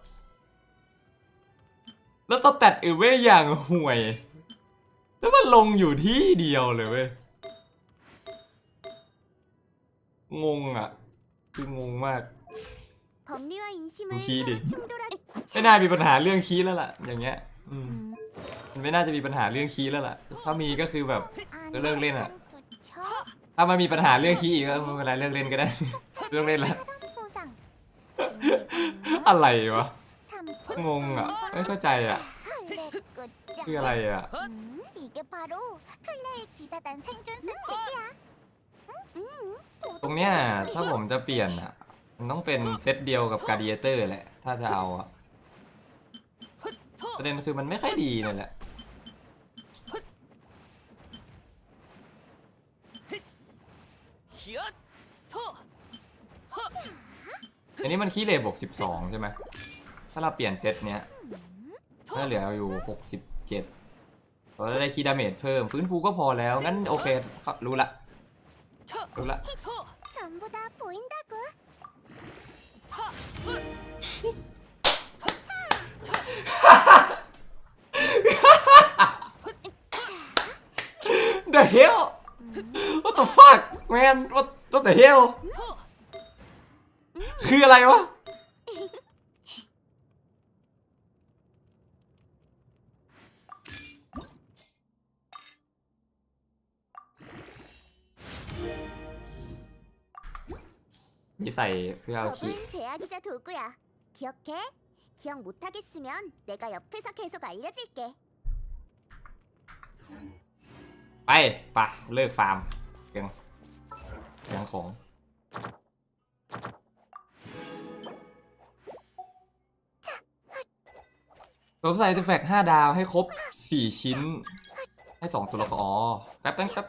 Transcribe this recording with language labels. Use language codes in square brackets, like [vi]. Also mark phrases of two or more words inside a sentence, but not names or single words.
[th] แล้วสเตตอื่นเว้ยอย่างห่วยแล้วมันลงอยู่ที่เดียวเลยเว้ยงงอ่ะคืองงมาก [ko] 법리와 인심을 키리. 서로 충돌하. [th] ไม่น่ามีปัญหาเรื่องคีย์แล้วล่ะอย่างเงี้ยมันไม่น่าจะมีปัญหาเรื่องคีย์แล้วล่ะถ้ามีก็คือแบบเลิกเล่นอ่ะถ้ามันมีปัญหาเรื่องคีย์อีกก็ไม่เป็นไรเลิกเล่นก็ได้เลิกเล่นละอะไรวะงงอ่ะไม่เข้าใจอ่ะคืออะไรอ่ะ [ko] 이게 바로 클레의 기사단 생존 수칙이야. [th] ตรงเนี้ยถ้าผมจะเปลี่ยนอ่ะมันต้องเป็นเซตเดียวกับการ์ดิเอเตอร์แหละถ้าจะเอาอ่ะ ประเด็นคือมันไม่ค่อยดีนั่นแหละอันนี้มันคีย์เลทบวก12ใช่ไหมถ้าเราเปลี่ยนเซตเนี้ยถ้าเหลืออยู่67เราจะได้คีย์ดาเมจเพิ่มฟื้นฟูก็พอแล้วงั้นโอเครู้ละ [ko] 전부 다 보인다고. [en] The hell What the fuck man What the hell [th] คืออะไรวะนี่ใส่เพื่อเอาคีย์ [ko] 법은 제약이자 도구야. 기억해? 기억 못하겠으면 내가 옆에서 계속 알려줄게. [th] ไปเลิกฟาร์มเรื่องของสวมใส่อาร์ติแฟกต์5 ดาวให้ครบ4 ชิ้นให้2 ตัวละครแป๊บ